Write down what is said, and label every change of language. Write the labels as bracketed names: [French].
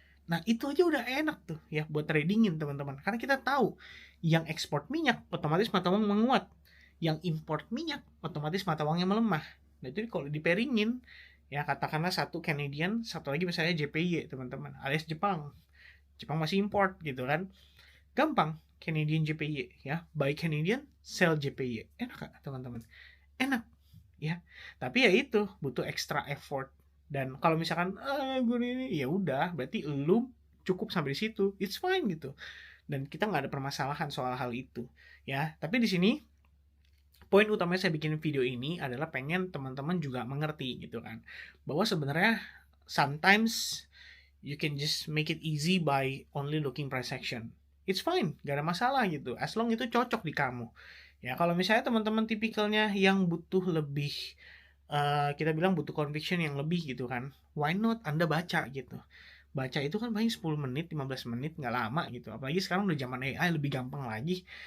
[Indonesian] Nah, itu aja udah enak tuh ya buat tradingin teman-teman. Karena kita tahu yang ekspor minyak otomatis mata uang menguat, yang import minyak otomatis mata uangnya melemah. Nah, itu kalau diperingin ya, katakanlah satu Canadian, satu lagi misalnya JPY teman-teman, alias Jepang. Jepang masih import gitu kan. Gampang, Canadian JPY ya, [English] buy Canadian, sell JPY. [Indonesian] Enak gak teman-teman? Enak ya. Tapi ya itu butuh [English] extra effort. [Indonesian] Dan kalau misalkan gue ini, ya udah berarti lu cukup sampai di situ, [English] it's fine [Indonesian] gitu. Dan kita nggak ada permasalahan soal hal itu ya. Tapi di sini poin utamanya saya bikin video ini adalah pengen teman-teman juga mengerti gitu kan, bahwa sebenarnya sometimes [English] You can just make it easy by only looking price action. It's fine, [Indonesian] gak ada masalah gitu. [English] As long [Indonesian] itu cocok di kamu. Ya kalau misalnya teman-teman tipikalnya yang butuh lebih, kita bilang butuh conviction yang lebih gitu kan, [English] why not [Indonesian] Anda baca gitu. Baca itu kan paling 10 menit, 15 menit, nggak lama gitu. Apalagi sekarang udah zaman AI, lebih gampang lagi.